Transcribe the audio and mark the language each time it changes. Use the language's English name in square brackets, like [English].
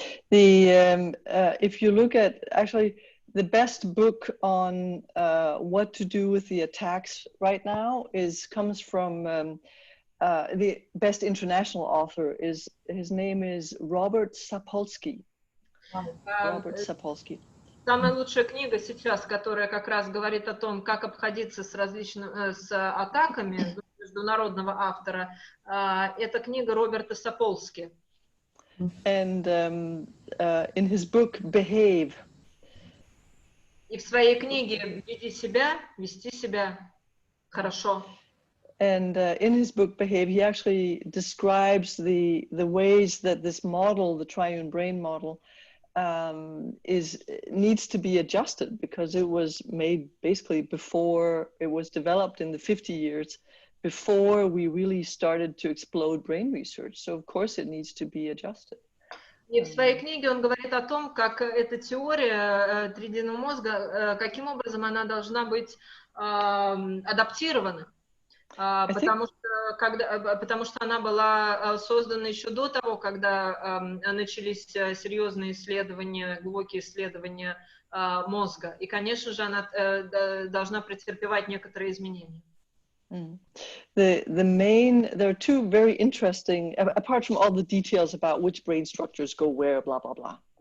[English] If you look at actually the best book on what to do with the attacks right now comes from the best international author his name is Robert Sapolsky. Robert Sapolsky. [Russian] Самая лучшая книга сейчас, которая как раз говорит о том, как обходиться с атаками международного автора, это книга Роберта Сапольски. [English] And in his book Behave. [Russian] И в своей книге вести себя хорошо. [English] And in his book Behave, he actually describes the ways that this model, the triune brain model, needs to be adjusted because it was made basically before it was developed in the 50 years before we really started to explode brain research. So of course it needs to be adjusted. [Russian] И в своей книге он говорит о том, как эта теория тридинного мозга, каким образом она должна быть адаптирована. Потому что она была создана еще до того, когда начались серьезные исследования, глубокие исследования мозга. И, конечно же, она должна претерпевать некоторые изменения. [English] There are two very interesting, apart from all the details about which brain structures go where, blah, blah, blah.